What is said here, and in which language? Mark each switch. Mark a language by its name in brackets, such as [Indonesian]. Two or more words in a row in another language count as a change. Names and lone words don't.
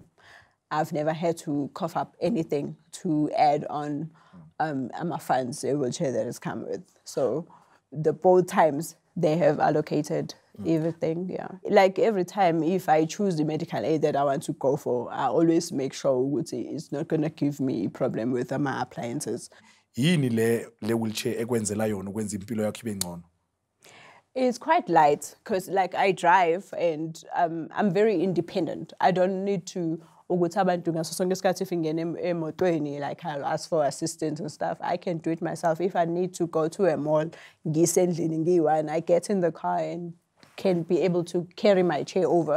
[English] I've never had to cough up anything to add on my funds, a wheelchair that has come with. So the both times they have allocated everything, yeah. Like every time, if I choose the medical aid that I want to go for, I always make sure it's not going to give me a problem with my appliances. [Zulu] le wheelchair ekwenzela yona ukwenza impilo yakho ibe ngcono? [English] It's quite light because like I drive and I'm very independent. I don't need to like I'll ask for assistance and stuff. I can do it myself. If I need to go to a mall, I get in the car and can be able to carry my chair over.